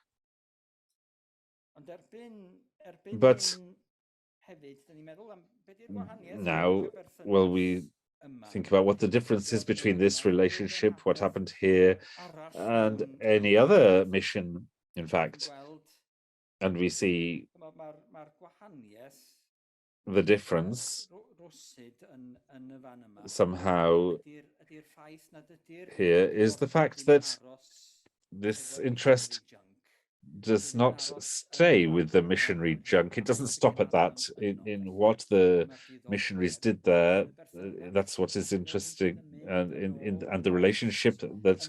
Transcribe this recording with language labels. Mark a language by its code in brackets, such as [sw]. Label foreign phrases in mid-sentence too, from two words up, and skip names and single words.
[en] But now, well, we think about what the difference is between this relationship, what happened here, and any other mission, in fact. and we see [cy] Mae'r gwahaniaeth [en] the difference [cy] rwsyd yn y fan yma [en] somehow [cy] ydy'r ffaith nad ydy'r [en] here is the fact that this interest does not stay with the missionary junk. It doesn't stop at that. In what the missionaries did there, that's what is interesting, and the relationship that